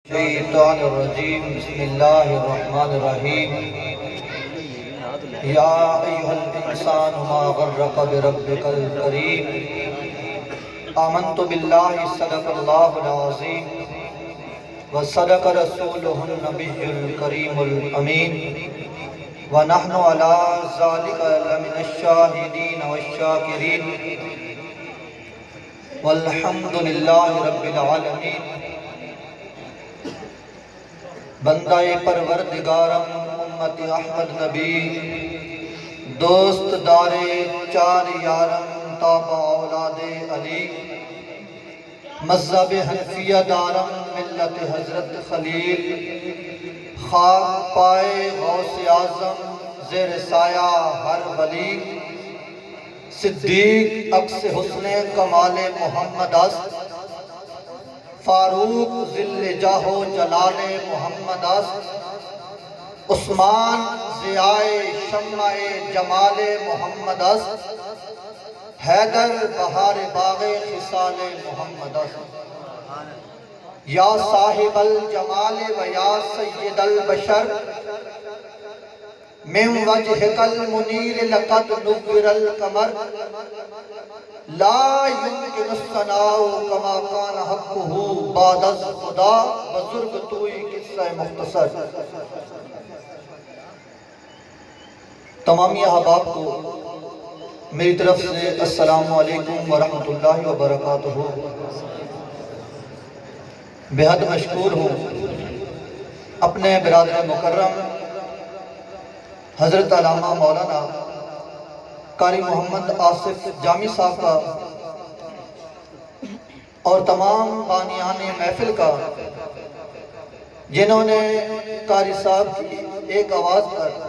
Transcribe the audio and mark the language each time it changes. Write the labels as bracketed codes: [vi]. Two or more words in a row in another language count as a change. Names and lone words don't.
[ar] الشیطان الرجیم بسم اللہ الرحمن الرحیم یا ایھا الانسان ما غرک بربک الکریم آمنت باللہ صدق اللہ العظیم وصدق رسولہ النبی الکریم الامین ونحن علی ذلک لمن الشاہدین والشاکرین والحمدللہ رب العالمین [fa] بندہ پروردگارم امت احمد نبی دوست دار چار یارم تابع اولاد علی مذہب حنفیہ دارم ملت حضرت خلیل خاک پائے غوث اعظم زیر سایہ ہر ولی صدیق عکس حسن کمال محمد است فاروق ذل جاہ و جلال محمد است عثمان ضیائے شمع جمال محمد است حیدر بہار باغ خصال محمد است [ar] یا صاحب الجمال و یا سید البشر من وجہک المنیر لقد نور القمر لا يمكن الثناء كما كان حقه [fa] بعد از خدا بزرگ توئی قصہ مختصر۔ [ur] تمامی احباب کو میری طرف سے [ar] السلام علیکم ورحمۃ اللہ وبرکاتہ۔ [ur] بہت مشکور ہوں اپنے برادر مکرم حضرت علامہ مولانا قاری محمد آصف جامی صاحب کا اور تمام بانیان محفل کا جنہوں نے قاری صاحب کی ایک آواز پر